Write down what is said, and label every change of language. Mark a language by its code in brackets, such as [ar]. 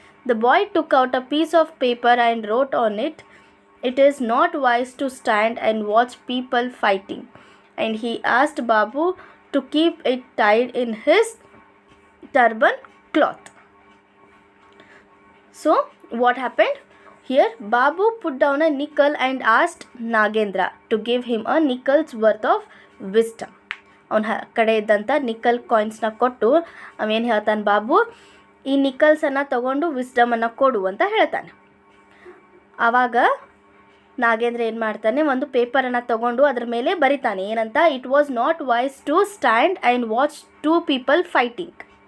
[en] The boy took out a piece of paper and wrote on it, it is not wise to stand and watch people fighting, and he asked Babu to keep it tied in his turban cloth. So what happened here? Babu put down a nickel and asked Nagendra to give him a nickel's worth of wisdom. [kn] ಅವನ ಕಡೆ ಇದ್ದಂಥ nickel ಕಾಯಿನ್ಸ್ನ ಕೊಟ್ಟು ಅವೇನು ಹೇಳ್ತಾನೆ, ಬಾಬು ಈ ನಿಕ್ಕಲ್ಸನ್ನು ತಗೊಂಡು ವಿಸ್ಡಮನ್ನು ಕೊಡು ಅಂತ ಹೇಳ್ತಾನೆ. ಆವಾಗ ನಾಗೇಂದ್ರ ಏನು ಮಾಡ್ತಾನೆ, ಒಂದು ಪೇಪರನ್ನು ತಗೊಂಡು ಅದ್ರ ಮೇಲೆ ಬರಿತಾನೆ, ಏನಂತ, [en] It was not wise to stand and watch two people fighting.